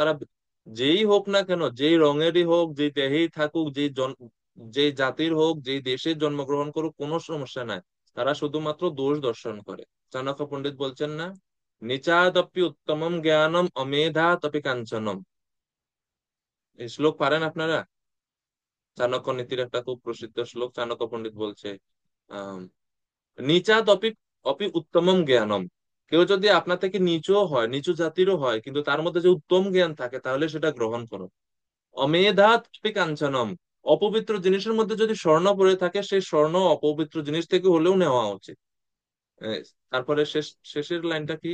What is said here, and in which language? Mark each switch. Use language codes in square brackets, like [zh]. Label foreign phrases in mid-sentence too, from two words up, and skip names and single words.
[bn] তারা যেই হোক না কেন, যেই রঙেরই হোক, যেই দেহেই থাকুক, যেই জাতির হোক, যেই দেশে জন্মগ্রহণ করুক, কোনো সমস্যা নাই, তারা শুধুমাত্র দোষ দর্শন করে। চাণক্য পণ্ডিত বলছেন না, [sa] নিচাদপি উত্তমম জ্ঞানম অমেধাতপি কাঞ্চনম। [bn] এই শ্লোক পারেন আপনারা? চাণক্য নীতির একটা খুব প্রসিদ্ধ শ্লোক। চাণক্য পণ্ডিত বলছে আহ [sa] নিচাদপি অপি উত্তমম জ্ঞানম। [bn] কেউ যদি আপনার থেকে নিচু হয়, নিচু জাতিরও হয়, কিন্তু তার মধ্যে যে উত্তম জ্ঞান থাকে, তাহলে সেটা গ্রহণ করো। [sa] অমেধাৎ কাঞ্চনম। [bn] অপবিত্র জিনিসের মধ্যে যদি স্বর্ণ পড়ে থাকে, সেই স্বর্ণ অপবিত্র জিনিস থেকে হলেও নেওয়া উচিত। এ, তারপরে শেষের লাইনটা কি?